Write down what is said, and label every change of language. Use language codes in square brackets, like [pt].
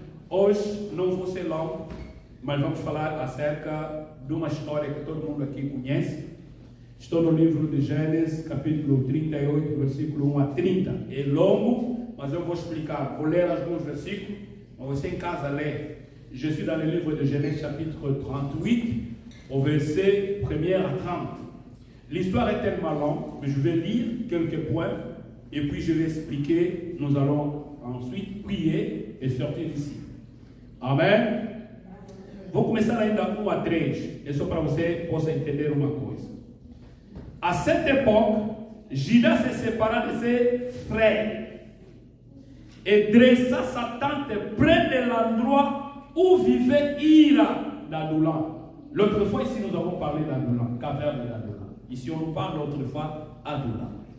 [pt] Hoje não vou ser longo, mas vamos falar acerca de uma história que todo mundo aqui conhece. Estou no livro de Gênesis, capítulo 38, versículo 1 a 30. É longo, mas eu vou explicar. Vou ler alguns versículos, mas você em casa lê. [fr] Je suis dans le livre de Genèse, chapitre 38, au verset 1er à 30. L'histoire est tellement longue, mais je vais lire quelques points, et puis je vais expliquer. Nous allons ensuite prier et sortir d'ici. [pt] Amém? Vou começar ainda 1 a 3. É só para você possa entender uma coisa. [fr] À cette époque, Judas se sépara de ses frères et dressa sa tente près de l'endroit où vivait Ira d'Adulam. L'autre fois, ici, nous avons parlé d'Adulam, caverne d'Adulam. Ici, on nous parle l'autre fois d'Adulam.